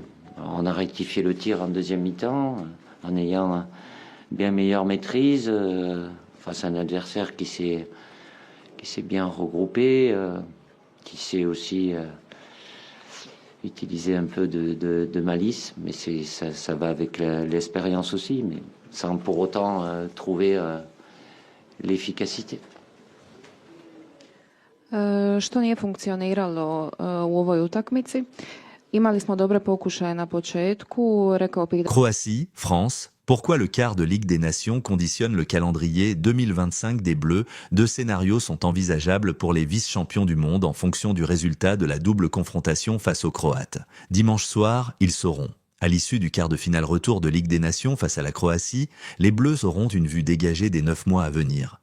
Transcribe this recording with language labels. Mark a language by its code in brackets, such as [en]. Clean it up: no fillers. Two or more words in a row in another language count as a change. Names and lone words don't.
[fr] Alors, on a rectifié le tir en deuxième mi-temps, en ayant bien meilleure maîtrise, face à un adversaire qui s'est bien regroupé, qui sait aussi utiliser un peu de malice, mais ça va avec l'expérience aussi, mais sans pour autant trouver l'efficacité. [hr] Što nije funkcioniralo u ovoj utakmici? Imali smo dobre pokušaje na početku, rekao bih da... [fr] Croatie, France. Pourquoi le quart de Ligue des Nations conditionne le calendrier 2025 des Bleus? Deux scénarios sont envisageables pour les vice-champions du monde en fonction du résultat de la double confrontation face aux Croates. Dimanche soir, ils sauront. À l'issue du quart de finale retour de Ligue des Nations face à la Croatie, les Bleus auront une vue dégagée des 9 mois à venir.